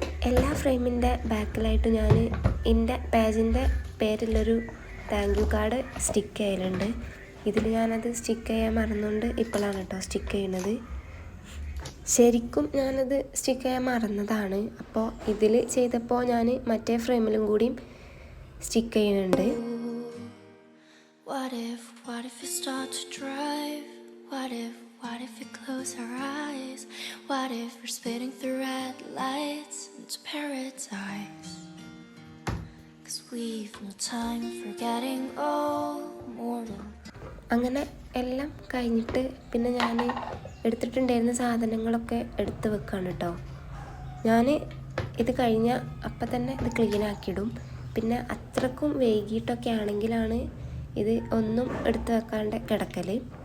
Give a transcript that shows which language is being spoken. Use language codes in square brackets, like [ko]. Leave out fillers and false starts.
[ml] എല്ലാ ഫ്രെയിമിൻ്റെ ബാക്കിലായിട്ട് ഞാൻ എൻ്റെ പേജിൻ്റെ പേരിലൊരു താങ്ക് യു കാർഡ് സ്റ്റിക്ക് ചെയ്യലുണ്ട്. ഇതിൽ ഞാനത് സ്റ്റിക്ക് ചെയ്യാൻ മറന്നുകൊണ്ട് ഇപ്പോഴാണ് കേട്ടോ സ്റ്റിക്ക് ചെയ്യുന്നത്. ശരിക്കും ഞാനത് സ്റ്റിക്ക് ചെയ്യാൻ മറന്നതാണ്. അപ്പോൾ ഇതിൽ ചെയ്തപ്പോൾ ഞാൻ മറ്റേ ഫ്രെയിമിലും കൂടിയും സ്റ്റിക്ക് ചെയ്യുന്നുണ്ട്. [en] What if you start to drive? What if we close our eyes? What if we're speeding through red lights into paradise? 'Cause we've no time for getting old, mortal. [ml] അങ്ങനെ എല്ലാം കഴിഞ്ഞിട്ട് പിന്നെ ഞാൻ എടുത്തിട്ടുണ്ടായിരുന്ന സാധനങ്ങളൊക്കെ എടുത്ത് വെക്കുകയാണ് കേട്ടോ. ഞാൻ ഇത് കഴിഞ്ഞ അപ്പം തന്നെ ഇത് ക്ലീൻ ആക്കിയിടും. പിന്നെ അത്രക്കും വൈകിട്ടൊക്കെ ആണെങ്കിലാണ് ഇത് ഒന്നും എടുത്ത് വെക്കാണ്ട് കിടക്കൽ.